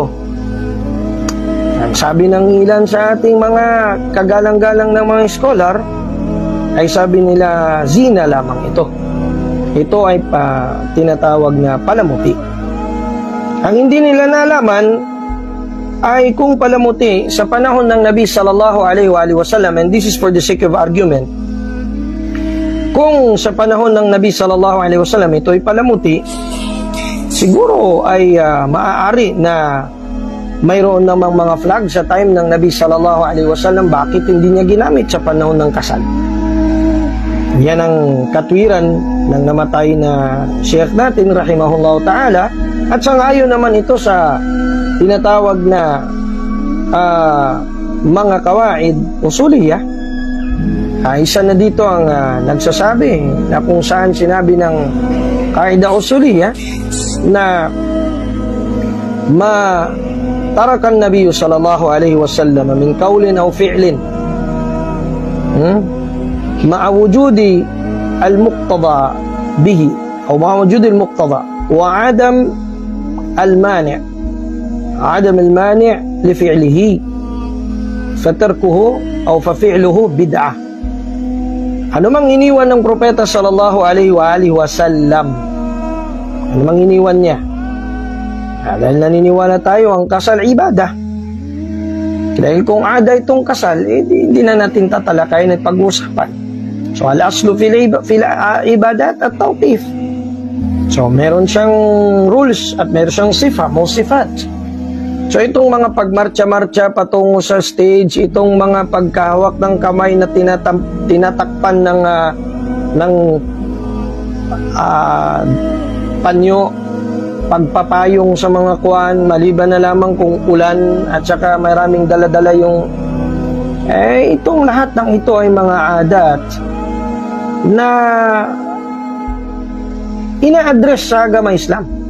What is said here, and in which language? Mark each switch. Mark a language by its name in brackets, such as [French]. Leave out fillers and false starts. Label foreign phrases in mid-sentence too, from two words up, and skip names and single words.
[Filipino] Ang sabi ng ilan sa ating mga kagalang-galang ng mga scholar ay sabi nila zina lamang ito. Ito ay tinatawag na palamuti. Ang hindi nila nalaman ay kung palamuti sa panahon ng Nabi [Arabic] صلى الله عليه وسلم, [English] and this is for the sake of argument, [Filipino] kung sa panahon ng Nabi [Arabic] صلى الله عليه وسلم [Filipino] ito ay palamuti, siguro ay maaari na mayroon namang mga flag sa time ng Nabi [Arabic] صلى الله عليه وسلم, [Filipino] bakit hindi niya ginamit sa panahon ng kasal? Yan ang katwiran ng namatay na Sheikh natin [Arabic] رحمه الله تعالى, [Filipino] at sangayon naman ito sa tinatawag na mga [Arabic] قواعد أصولية. [Filipino] Isa na dito ang nagsasabi na kung saan sinabi ng [Arabic] قاعدة أصولية [Filipino] na [Arabic] ترك النبي صلى الله عليه وسلم من قول أو فعل مع وجود المقتضى به أو مع وجود المقتضى وعدم المانع لفعله فتركه أو ففعله بدعة. [Filipino] Ano mang iniwan ng propeta [Arabic] صلى الله عليه وسلم, [Filipino] ano mang iniwan niya, dahil naniniwala tayo ang kasal ibadah. Dahil kung ada itong kasal, hindi na natin tatalakayin at pag-uusapan. [Arabic] So الأصل في العبادات التوقيف. [Filipino] So meron siyang rules at meron siyang sifat. So itong mga pagmarcha-marcha patungo sa stage, itong mga pagkahawak ng kamay na tinatakpan ng panyo, pagpapayong sa mga kuwan, maliban na lamang kung ulan at saka maraming dala-dala yung itong lahat ng ito ay mga adat na ina-address sa agama Islam.